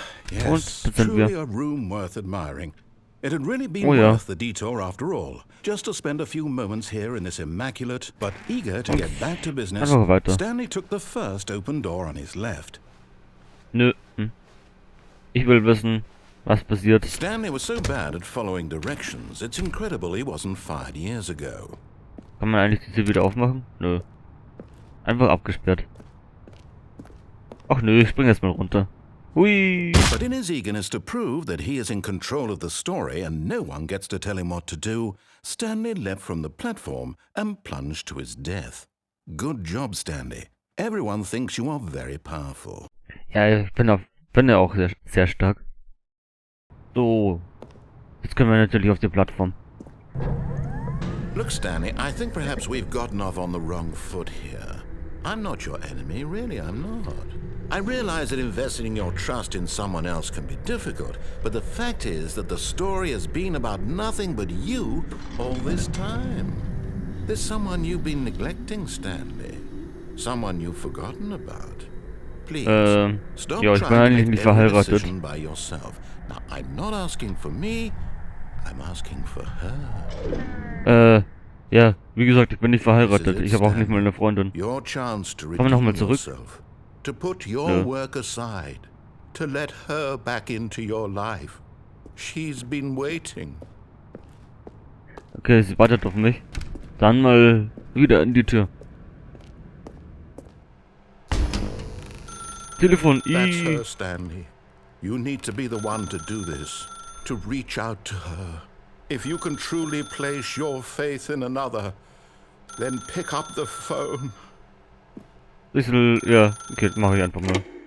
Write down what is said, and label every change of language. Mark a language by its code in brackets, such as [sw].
[en] Yes, truly a room worth admiring. It had really been worth the detour after all, just to spend a few moments here in this immaculate, but eager to get back to business. Stanley took the first open door on his left. [de] Nö. Ich will wissen, was passiert. [en] Stanley was so bad at following directions, it's incredible he wasn't fired years ago. [de] Kann man eigentlich diese wieder aufmachen? Nö. Einfach abgesperrt. Ach nö, ich spring jetzt mal runter. Hui! [en] But in his eagerness to prove that he is in control of the story and no one gets to tell him what to do, Stanley leapt from the platform and plunged to his death. Good job, Stanley. Everyone thinks you are very powerful. [de] Ja, ich bin ja auch sehr stark. So. Jetzt können wir natürlich auf die Plattform. [en] Look, Stanley, I think perhaps we've gotten off on the wrong foot here. I'm not your enemy, really, I'm not. I realize that investing your trust in someone else can be difficult, but the fact is that the story has been about nothing but you all this time. There's someone you've been neglecting, Stanley. Someone you've forgotten about. Please, stop trying to make every decision by yourself. Now, I'm not asking for me, I'm asking for her. [de] Ja, wie gesagt, ich bin nicht verheiratet. Ich habe auch nicht mal eine Freundin. Kommen wir nochmal zurück. [en] To put your work aside, to let her back into your life. She's been waiting. [de] Okay, sie wartet auf mich. Dann mal wieder in die Tür. Telefon. [en] That's her, Stanley. You need to be the one to do this, to reach out to her. If you can truly place your faith in another, then pick up the phone. [de] Bisschen, ja, okay, mache ich einfach mal.